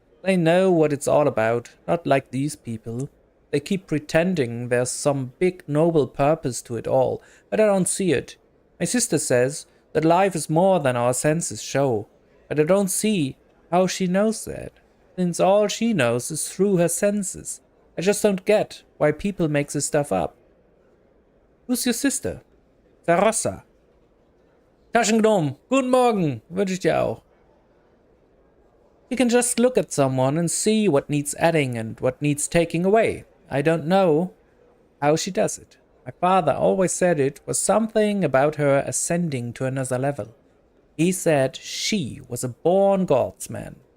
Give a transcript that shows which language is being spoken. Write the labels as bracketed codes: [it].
[en] They know what it's all about, not like these people. They keep pretending there's some big noble purpose to it all, but I don't see it. My sister says that life is more than our senses show, but I don't see how she knows that, since all she knows is through her senses. I just don't get why people make this stuff up. Who's your sister? Sarossa. [de] Taschengnom, guten Morgen, wünsche ich dir auch. [en] You can just look at someone and see what needs adding and what needs taking away. I don't know how she does it. My father always said it was something about her ascending to another level. He said she was a born Godsman.